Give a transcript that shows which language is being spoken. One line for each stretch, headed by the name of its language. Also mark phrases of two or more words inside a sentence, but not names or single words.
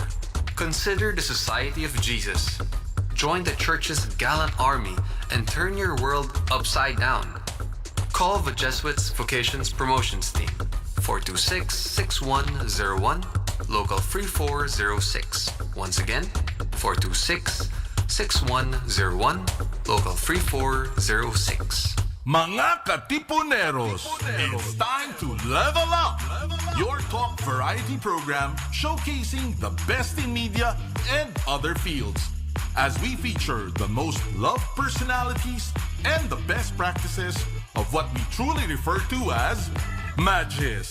English: Consider the Society of Jesus. Join the church's gallant army and turn your world upside down. Call the Jesuits Vocations Promotions Team 426-6101, local 3406. Once again, 426-6101, local 3406.
Filipino: Mga Katipuneros,
English: it's time to level up! Your top variety program showcasing the best in media and other fields. As we feature the most loved personalities and the best practices of what we truly refer to as Magis.